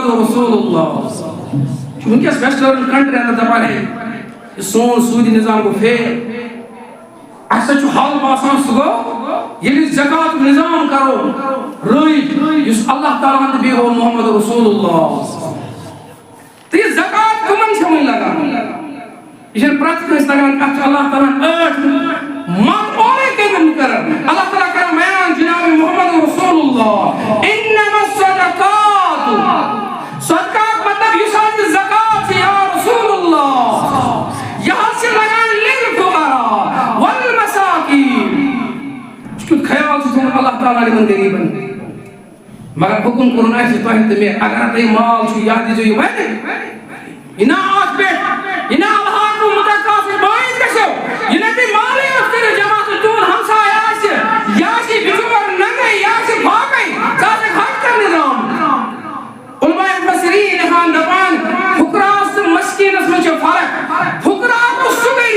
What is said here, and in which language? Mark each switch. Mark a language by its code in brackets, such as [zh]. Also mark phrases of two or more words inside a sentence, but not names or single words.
[ks] رسول اللہ چھُ وٕنکیٚس ویسٹٲرن کنٹری اندر دپان ہے یہِ سون سوٗدی نظام گوٚو فیل اَسہِ چھُ حل باسان سُہ گوٚو ییٚلہِ أسۍ زکاتُک نظام کرو رٲیِج یُس اللہ تعالیٰ ہن تہٕ بیٚیہِ ہوو محمد رسول اللہ تہٕ یہِ زکات کٕمن چھِ وۄنۍ لگان یہِ چھنہٕ پرٛٮ۪تھ کٲنٛسہِ لگان اَتھ چھُ اللہ تعالیٰ ہن 8 مقبولٕے کٔرمٕتۍ مُقرر اللہ تعالیٰ کران بیان جناب محمد رسول اللہ [ar] انما الصدقات [ks] صدقات مطلب یُس حظ یہِ زکات چھِ [ar] یا رسول اللہ [ks] یہِ حظ چھِ لگان [ar] للفقراء والمساکین [ks] کیُتھ خیال چھُ تھوٚمُت اللہ تعالیٰ یِمن غریٖبن مگر حُکُم کوٚرُن اَسہِ تۄہہِ تہٕ مےٚ اگر تۄہہِ مال چھُ یا دِیٖزیو یہِ وۄنۍ یہِ نا اتھ پٮ۪ٹھ یہِ نا الحاق مُتقاصِر بٲیِز گژھِو یہِ نا تُہۍ مالٕے یوت کٔرِو جمع تہٕ تُہُنٛد ہمساے آسہِ یا آسہِ بِچور ننگے یا آسہِ باقٕے ژٕ آسکھ حج کرنہِ درٛامُت علماء مُفسریٖن لیکھان دپان فُقراہس تہٕ مسکیٖنس منٛز چھِ فرق فُقرا گوٚو سُہ